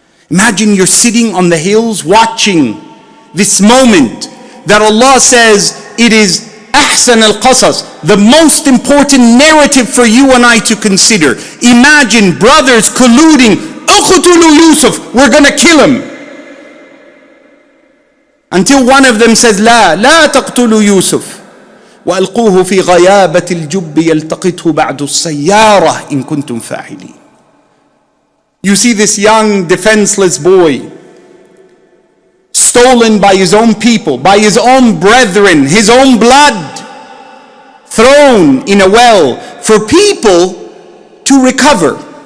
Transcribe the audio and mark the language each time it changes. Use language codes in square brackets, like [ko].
[en] Imagine you're sitting on the hills watching this moment that Allah says it is Ahsan al-Qasas, the most important narrative for you and I to consider. Imagine brothers colluding, [ar] Uqtulu Yusuf, [en] we're going to kill him. Until one of them says, [ar] La taqtulu Yusuf. وألقوه في غيابة الجب يلتقطه بعد السيارة إن كنتم فاعلين. [en] You see this young defenseless boy stolen by his own people, by his own brethren, his own blood, thrown in a well for people to recover.